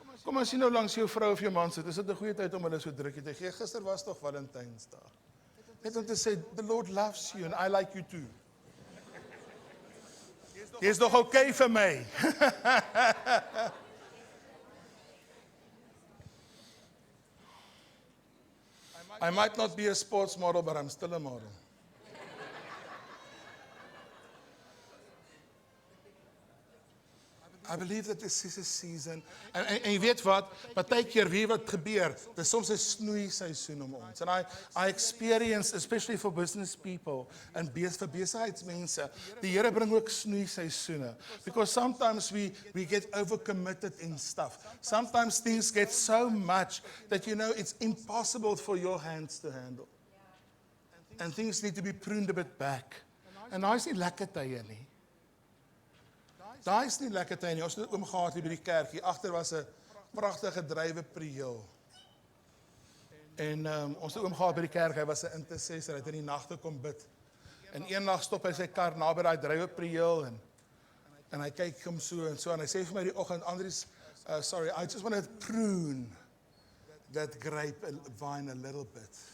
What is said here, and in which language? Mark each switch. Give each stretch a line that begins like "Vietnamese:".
Afrikaans: Kom as jy nou langs jou vrou of jou man sit, is dit 'n goeie tyd om hulle so drukkie te gee. Gister was tog Valentynsdag. Net om te sê,
English: the Lord loves you and I like you too.
Afrikaans: Jy is nog okay vir my.
English: I might not be a sports model, but I'm still a model. I believe that this is a season.
Afrikaans: En jy weet wat, partykeer wie wat gebeur, dis soms 'n snoeiseisoen om ons.
English: And I experience, especially for business people and
Afrikaans: vir besigheidsmense, die Here bring ook snoeiseisoene.
English: Because sometimes we get overcommitted in stuff. Sometimes things get so much that you know it's impossible for your hands to handle. And things need to be pruned a bit back.
Afrikaans: En daai is nie lekker tye nie. Daai is nie lekker tyd nie. Ons het oom gehad hier by die kerk. Hier agter was 'n pragtige druiweprieel. En ons het oom gehad by die kerk. Hy was 'n intercessor. Hy het in die nagte kom bid. En eendag stop hy sy kar naby daai druiweprieel en hy kyk hom so en hy sê vir my die oggend, Andries,
English: sorry, I just want to prune that grape vine a little bit.